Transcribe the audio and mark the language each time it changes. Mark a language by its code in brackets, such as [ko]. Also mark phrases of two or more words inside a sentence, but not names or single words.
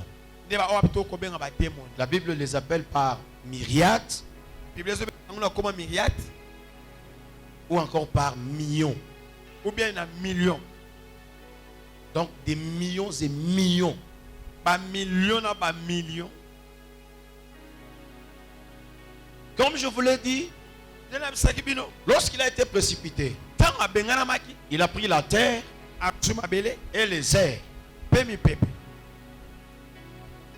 [ln] nde baoyo ape tokobenga bademoni [fr] La Bible les appelle par myriades [ln] biblia ezobenga yango na koma myriade [fr] ou encore par millions. [ln] ou bien na million [fr] Donc des millions et millions. [ln] bamillion na bamillion [fr] Comme je vous l'ai dit, [ln] nde nabisaki bino [fr] lorsqu'il a été précipité, [ln] ntango abenganamaki [fr] il a pris la terre [ln] azwi mabele [fr] et les airs. [ln] mpe mipepe